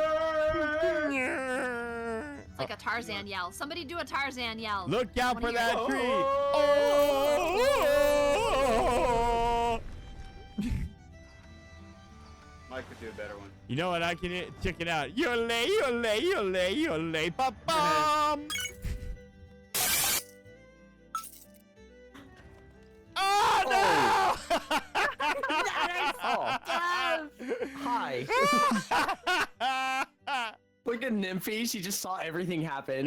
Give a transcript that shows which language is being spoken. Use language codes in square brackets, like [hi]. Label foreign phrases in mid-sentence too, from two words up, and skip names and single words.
[en] It's like a Tarzan yell. Somebody do a Tarzan yell. Look out Wanna for hear that it? tree. Oh. Mike could do a better one. You know what? I can check it out. Yole, yole, yole, yole, ba bum. Oh no! Oh. Hi. Look like a nymphy. She just saw everything happen.